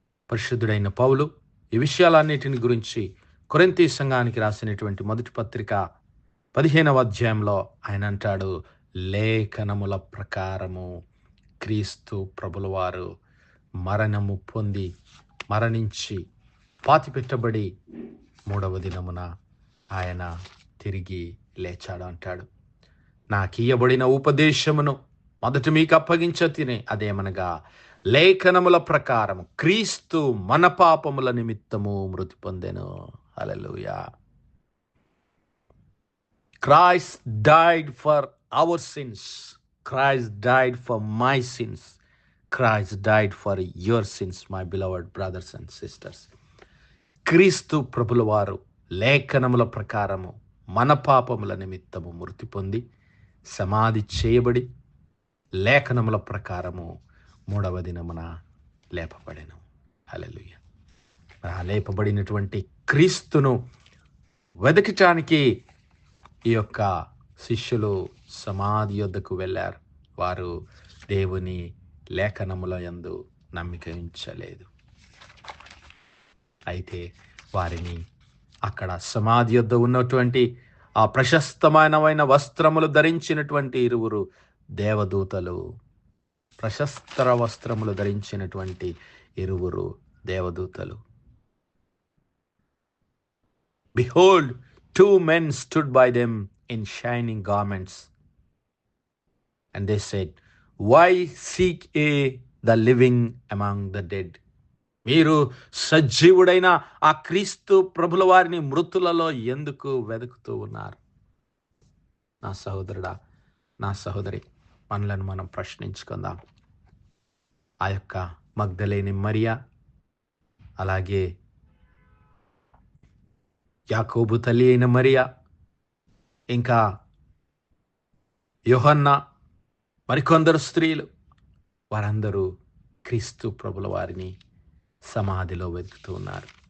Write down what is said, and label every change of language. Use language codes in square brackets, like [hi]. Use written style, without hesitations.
[te] పరిశుద్ధుడైన పౌలు ఈ విషయాలన్నిటిని గురించి కొరింథీ సంఘానికి రాసినటువంటి మొదటి పత్రిక 15వ అధ్యాయంలో ఆయన అంటాడు, లేఖనముల ప్రకారము క్రీస్తు ప్రభుల వారు మరణము పొంది మరణించి పాతిపెట్టబడి మూడవ దినమున ఆయన తిరిగి లేచాడు అంటాడు. నాకియ్యబడిన ఉపదేశమును మొదట మీకు అప్పగించ తినే అదేమనగా, లేఖనముల ప్రకారము క్రీస్తు మన పాపముల నిమిత్తము మృతి పొందెను. హల్లెలూయా. [en] Christ died for our sins. Christ died for my sins. Christ died for your sins, my beloved brothers and sisters. [te] క్రీస్తు ప్రభుల వారు లేఖనముల ప్రకారము మన పాపముల నిమిత్తము మృతి పొంది సమాధి చేయబడి లేఖనముల ప్రకారము మూడవ దినమున లేపబడెను. హల్లెలూయా. ఆ లేపబడినటువంటి క్రీస్తును వెదకటానికి ఈ యొక్క శిష్యులు సమాధి యొద్దకు వెళ్ళారు. వారు దేవుని లేఖనముల యందు నమ్మిక ఉంచలేదు. అయితే వారిని అక్కడ సమాధి యొద్ద ఉన్నటువంటి ఆ ప్రశస్తమైన వస్త్రములు ధరించినటువంటి ఇరువురు దేవదూతలు, ప్రశస్త వస్త్రములు ధరించినటువంటి ఇరువురు దేవదూతలు. [en] Behold, two men stood by them in shining garments, and they said, Why seek ye the living among the dead? [te] మీరు సజీవుడైన ఆ క్రీస్తు ప్రభుల వారిని మృతులలో ఎందుకు వెతుకుతూ ఉన్నారు? నా సహోదరుడా, నా సహోదరి, మనలను మనం ప్రశ్నించుకుందాం. ఆ యొక్క మగ్దలేని మరియా, అలాగే యాకోబు తల్లి అయిన మరియా, ఇంకా యోహన్న, మరికొందరు స్త్రీలు, వారందరూ క్రీస్తు ప్రభుల వారిని సమాధిలో వెతుకుతూ ఉన్నారు.